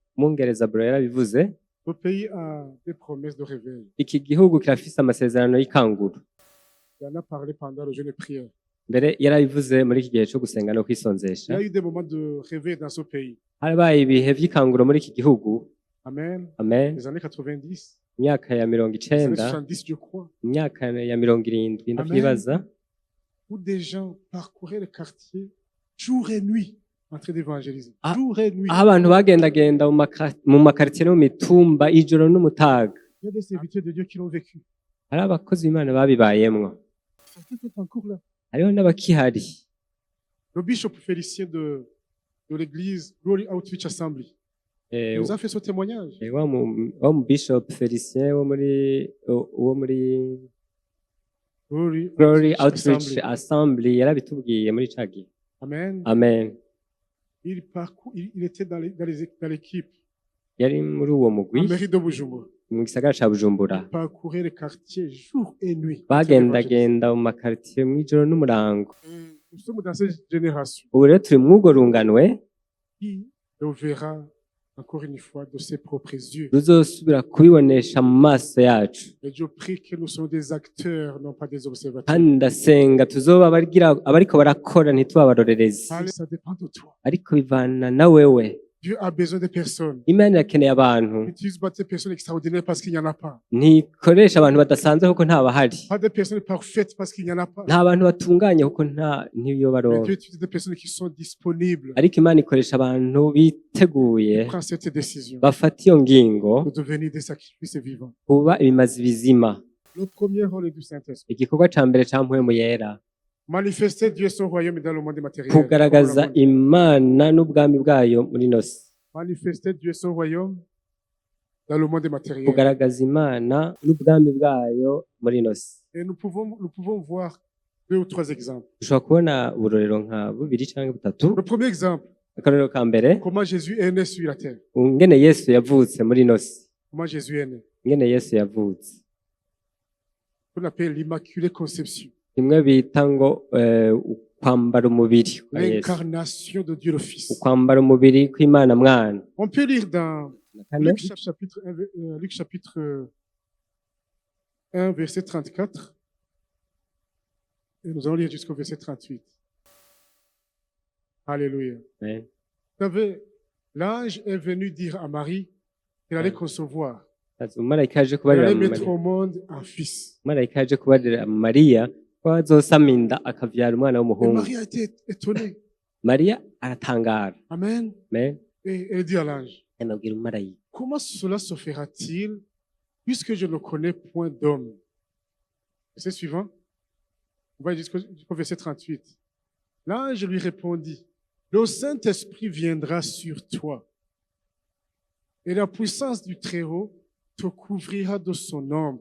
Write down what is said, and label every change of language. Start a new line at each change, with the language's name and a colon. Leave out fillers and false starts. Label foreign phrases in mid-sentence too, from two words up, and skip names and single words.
Rundi: Umwongereza Bro yarabivuze,
French: Le pays a des promesses de réveil.
Rundi: iki gihugu kirafise amasezerano y'ikanguro.
French: Il en a parlé pendant le jeûne de prière.
Rundi: Mbere yarabivuze muri iki gihe cyo gusenga no
French: Il y
Rundi: kwisonzesha.
French: a eu des moments de réveil dans ce pays.
Rundi: Harabaye ibihe vy'ikanguro muri iki gihugu. Amen. Amen.
French: Les années 90,
Rundi: Imyaka ya
French: les années 90, 70, je crois,
Rundi: imyaka ya 70 ndavyibaza,
French: où des gens parcouraient le quartier jour et nuit en train d'évangéliser. Ah. Jour et nuit.
Rundi: aho abantu bagendagenda mu makaritiye no mu mitumba ijoro n'umutaga.
French: Il y a des serviteurs de Dieu qui l'ont vécu.
Rundi: Hari abakozi b'Imana babibayemwo,
French: Certains sont encore là.
Rundi: hariho n'abakihari.
French: Le bishop Félicien de l'église Glory Outreach Assembly Eh, nous a fait ce témoignage.
Rundi: wa mu Bishop Felicien wo muri Glory Outreach Assembly yarabitubwiye muri ca gihe. Amen. Amen.
French: Il était dans l'équipe,
Rundi: Yari muri uwo mugwi
French: en mairie de Bujumbura.
Rundi: mu gisagara ca Bujumbura.
French: Il parcourait les quartiers jour et nuit.
Rundi: Bagendagenda mu makaritiye mw'ijoro n'umurango.
French: Nous sommes dans cette génération
Rundi: Ubu rero turi mw'urwo runganwe
French: qui le verra encore une fois de ses propres yeux.
Rundi: ruzosubira kubibonesha mu maso yacu,
French: Et Dieu prie que nous soyons des acteurs, non pas des observateurs.
Rundi: kandi ndasenga tuzoba abariko barakora ntituba abarorerezi,
French: Ça dépend de toi.
Rundi: ariko bivana na wewe.
French: Dieu a besoin de personnes.
Rundi: Imana irakeneye abantu,
French: Il n'utilise pas des personnes extraordinaires parce qu'il n'y en a pas.
Rundi: ntikoresha abantu badasanzwe kuko ntabahari,
French: Pas des personnes parfaites parce qu'il n'y en a pas.
Rundi: nta bantu batunganye kuko ntiyo
French: Mais
Rundi: baronka,
French: Dieu utilise des personnes qui sont disponibles
Rundi: ariko Imana ikoresha abantu biteguye
French: pour prendre cette décision
Rundi: bafata iyo ngingo
French: de devenir des sacrifices vivants.
Rundi: kuba ibimazi bizima.
French: Le premier rôle est du Saint-Esprit.
Rundi: Igikorwa ca mbere ca mpwemu yera,
French: Manifester Dieu et son royaume dans le monde matériel.
Rundi: kugaragaza Imana n'ubwami bwayo muri ino si.
French: Manifester Dieu et son royaume dans le monde matériel.
Rundi: Kugaragaza Imana n'ubwami bwayo muri ino si.
French: Et nous pouvons voir 2 ou 3 exemples.
Rundi: Dushobora kubona uburorero nka bubiri canke butatu.
French: Le premier exemple,
Rundi: Akarorero ka mbere,
French: comment Jésus est né sur la terre.
Rundi: ingene Yesu yavutse muri ino si,
French: Comment Jésus est né.
Rundi: ingene Yesu yavutse.
French: On appelle l'Immaculée Conception.
Rundi: Imwe bita ngo ukwambara umubiri kwa Yesu,
French: L'incarnation de Dieu le Fils.
Rundi: ukwambara umubiri kw'Imana mwana.
French: On peut lire dans
Rundi: Kane,
French: Luc chapitre 1, verset 34. Et nous allons lire jusqu'au verset 38. Alléluia. Amen. Vous savez, l'ange est venu dire à Marie qu'elle allait concevoir.
Rundi: Umumarayika yaje
French: Elle
Rundi: kubarira
French: allait
Rundi: Mariya.
French: mettre au monde un fils.
Rundi: Umumarayika yaje kubarira Mariya ko azosama inda akavyara umwana
French: Et
Rundi: w'umuhungu.
French: Marie a été étonnée.
Rundi: Mariya aratangara. Amen. Amen.
French: Et elle dit à l'ange,
Rundi: Amabwira umumarayika,
French: comment cela se fera-t-il puisque je ne connais point d'homme? Verset suivant. On va jusqu'au verset 38. L'ange lui répondit, le Saint-Esprit viendra sur toi et la puissance du Très-Haut te couvrira de son ombre.